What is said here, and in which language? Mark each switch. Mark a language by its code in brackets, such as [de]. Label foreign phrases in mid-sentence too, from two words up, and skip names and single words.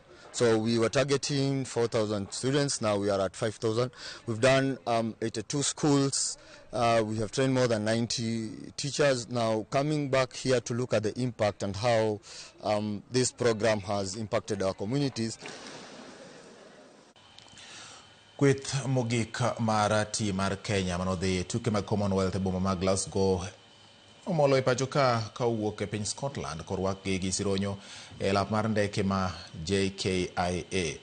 [en] So we were targeting 4,000 students, now we are at 5,000. We've done 82 schools. We have trained more than 90 teachers. Now coming back here to look at the impact and how this program has impacted our communities. [luo] Kweth mogik mar tim mar Kenya manodhi tuke mag Commonwealth e boma mag Glasgow omolo e pacho ka owuok e piny Scotland korwakgi gi sironyo e lap mar ndeke ma JKIA.